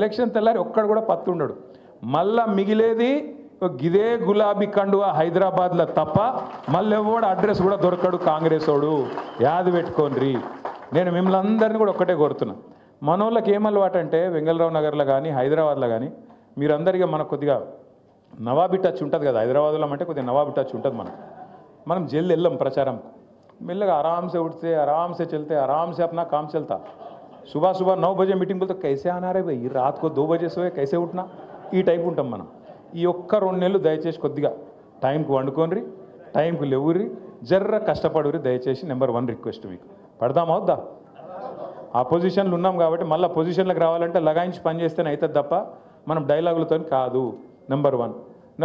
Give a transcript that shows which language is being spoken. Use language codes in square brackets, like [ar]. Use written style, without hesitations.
[te] Election తెల్లారి ఒక్కడు కూడా పత్తు ఉండడు, మళ్ళా మిగిలేది గిదే గులాబీ కండువా హైదరాబాద్లో తప్ప మళ్ళీ ఎవడు అడ్రస్ కూడా దొరకడు కాంగ్రెస్ వాడు, యాది పెట్టుకోండి। నేను మిమ్మల్ని అందరినీ కూడా ఒక్కటే కోరుతున్నా, మనోళ్ళకి ఏం అలవాటు అంటే వెంగళరావు నగర్లో కానీ హైదరాబాద్లో కానీ మీరందరిగా మనకు కొద్దిగా నవాబీ టచ్ ఉంటుంది కదా, హైదరాబాద్లో అంటే కొద్దిగా నవాబీ టచ్ ఉంటుంది మనం జల్ది వెళ్ళాం ప్రచారం మెల్లగా [hi] आराम से उठते आराम से चलते आराम से अपना काम चलता। सुबह सुबह 9 बजे मीटिंग बोलते कैसे आना रे भाई, रात को 2 बजे सोए कैसे उठना, [te] ఈ టైప్ ఉంటాం మనం। ఈ ఒక్క 2 నెలలు దయచేసి కొద్దిగా టైంకి వండుకోండి, టైంకి లేవుర్రి, జర్ర కష్టపడుర్రి దయచేసి। నెంబర్ 1 రిక్వెస్ట్ మీకు పడదామా వద్దా? ఆ పొజిషన్లు ఉన్నాం కాబట్టి మళ్ళీ పొజిషన్లకు రావాలంటే లగాయించి పని చేస్తేనే అవుతుంది తప్ప మనం డైలాగులతో కాదు। నెంబర్ 1।